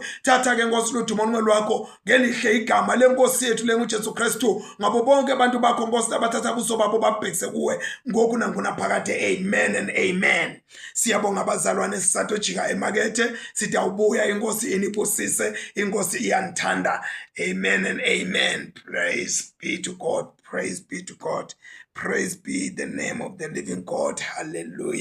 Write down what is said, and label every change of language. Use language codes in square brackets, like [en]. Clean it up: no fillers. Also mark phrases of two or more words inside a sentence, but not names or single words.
[ss] Thatha ke Nkosi ludumo lwakho ngelihle igama leNkosi yethu lenguJesu Kristu ngabo bonke abantu bakho Nkosi abathatha buso babo babhekise kuwe ngoku nangunaphakade. [en] Amen and amen. [ss] Siyabonga abazalwane sisatojika emakethe, sithi awubuya iNkosi inibusise, iNkosi iyanithanda. [en] Amen and amen. Praise be to God. Praise be to God. Praise be the name of the living God. Hallelujah.